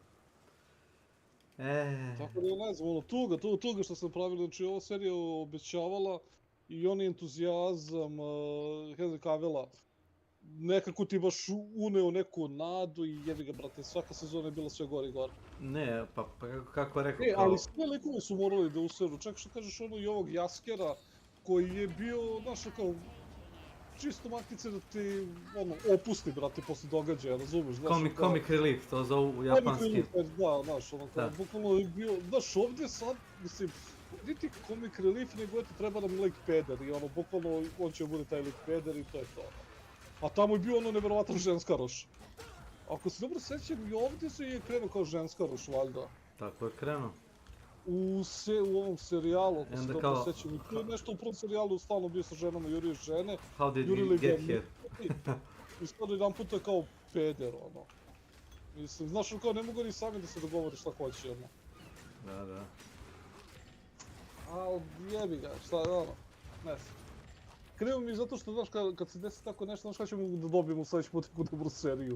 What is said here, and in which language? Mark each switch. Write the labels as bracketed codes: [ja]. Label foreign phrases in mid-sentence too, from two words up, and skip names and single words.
[sr] Tako da ne znam, ono, tuga što sam pravili, znači ova serija obećavala i on entuzijazam Henry Cavilla nekako ti baš uneo neku nadu i jebi ga, brate, svaka sezona je bila sve gore i gore. Ne, pa kako je rekao... Ali sve likove su morali da useru, čak što kažeš ono i ovog Jaskera, koji je bio, znaš, kao, čisto makice da ti, ono, opusti, brate, posle događaja, razumeš? [en] Comic relief, [sr] to zovu u japanskim. Da, znaš, ono, kao, bukvalno je bio, znaš, ovdje sad, mislim, niti [en] comic relief, [sr] nego eto, treba nam lik peder i ono, bukvalno, on će bude taj lik peder i to je to. A tamo je bio ono nevjerovatan ženskaroš. Ako se dobro sećam, i ovdje se je krenuo kao ženskaroš, valjda. Tako je krenuo. U ovom serijalu, ako se dobro sećam. I to je nešto u prvom serijalu stalno bio sa ženama, jurio žene. [en] How did we get here? [sr] I skoro jedan puta je kao peder, ono. Mislim, znaš, kao ne mogu ni sami da se dogovori šta hoće, ono. Da. A jebi ga, šta je ono, ne znam. Krivo mi zato što, znaš, kad se desi tako nešto, znaš kada ćemo da dobijemo sljedeći put neku dobru seriju?